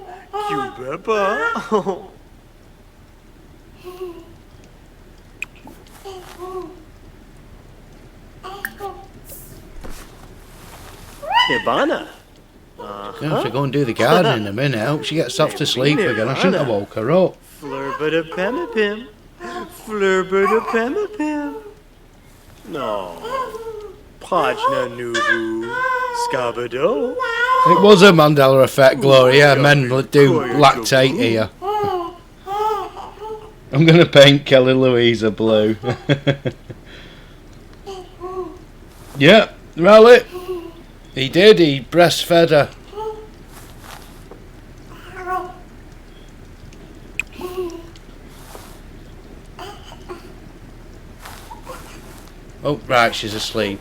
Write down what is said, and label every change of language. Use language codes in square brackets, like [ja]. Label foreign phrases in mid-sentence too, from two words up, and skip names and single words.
[en] Cubeppa. Ivana. Gonna have to go and do the garden in a minute. I hope she gets off to sleep again. I shouldn't have woke her up. Flurba pemapim. Flurba pemapim. No. Pajna nubu. Scabado. It was a Mandela effect, Gloria. Men do lactate here. I'm gonna paint Kelly Louisa blue. Yeah, Rally. He did. He breastfed her. Oh, right, she's asleep.